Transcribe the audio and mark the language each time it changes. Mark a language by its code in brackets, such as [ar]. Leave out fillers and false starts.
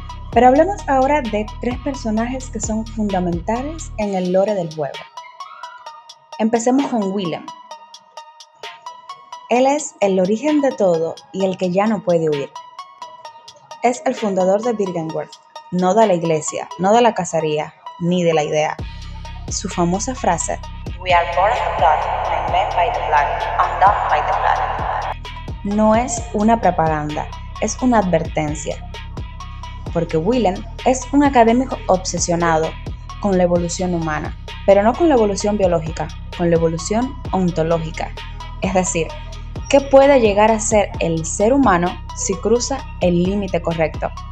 [es] Pero hablemos ahora de 3 personajes que son fundamentales en el lore del juego. Empecemos con Willem. Él es el origen de todo y el que ya no puede huir. Es el fundador de Byrgenwerth, no de la iglesia, no de la cacería, ni de la idea. Su famosa frase, [en] "We are born of the blood, [es] and made by the blood, undone by the blood", no es una propaganda, es una advertencia. Porque Willem es un académico obsesionado con la evolución humana, pero no con la evolución biológica, con la evolución ontológica. Es decir, ¿qué puede llegar a ser el ser humano si cruza el límite correcto?